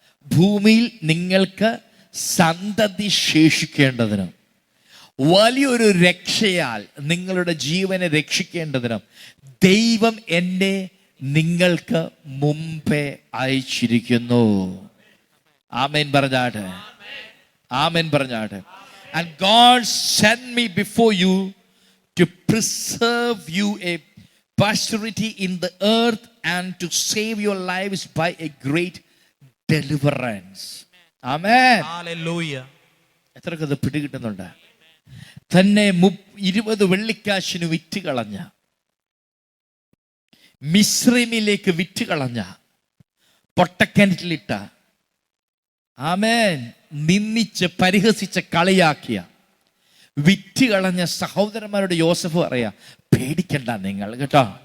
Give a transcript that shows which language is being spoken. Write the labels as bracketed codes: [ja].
[ml] ഭൂമിയിൽ നിങ്ങൾക്ക് സന്തതി ശേഷിക്കേണ്ടതിനും, വലിയൊരു രക്ഷയാൽ നിങ്ങളുടെ ജീവനെ രക്ഷിക്കേണ്ടതിനും ദൈവം എന്നെ നിങ്ങൾക്ക് മുമ്പേ അയച്ചിരിക്കുന്നു. ആമേൻ പറഞ്ഞാട്ടെ. ആമേൻ പറഞ്ഞാട്ടെ. [en] And God sent me before you to preserve you a posterity in the earth and to save your lives by a great deliverance. Amen. Hallelujah. [ml] എത്രക്കത് പിടികിട്ടുന്നുണ്ട്? തന്നെ 20 വെള്ളിക്കാശിന് വിറ്റ് കളഞ്ഞ, മിസ്രൈമിലേക്ക് വിറ്റ് കളഞ്ഞ, പൊട്ടക്കിണറ്റിലിട്ട, ആമേൻ, നിന്ദിച്ച് പരിഹസിച്ച് കളിയാക്കിയ, വിറ്റ് കളഞ്ഞ സഹോദരന്മാരുടെ യോസഫ് പറയാ, പേടിക്കണ്ട നിങ്ങൾ കേട്ടോ.